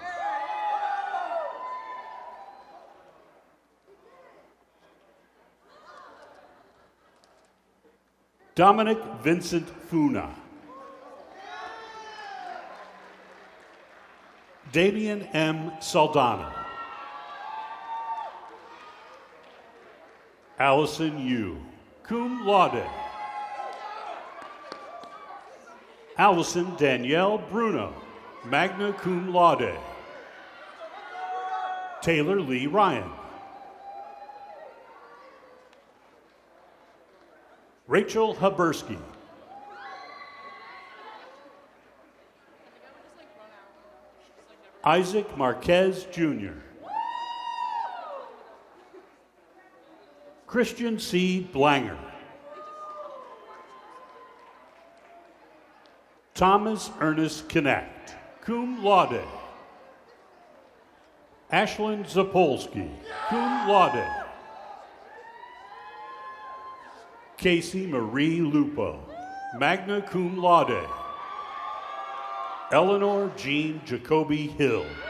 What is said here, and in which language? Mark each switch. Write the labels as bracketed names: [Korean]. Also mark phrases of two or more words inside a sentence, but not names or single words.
[English] Dominic Vincent Funa. Damian M. Saldana. Allison Yu, [Latin] cum laude. Allison Danielle Bruno, magna cum laude. [English] Taylor Lee Ryan. Rachel Habersky. Isaac Marquez Jr. Christian C. Blanger. Thomas Ernest Connect, [Latin] cum laude. Ashlyn Zapolsky, cum laude. Casey Marie Lupo, magna cum laude. [English] Eleanor Jean Jacoby Hill.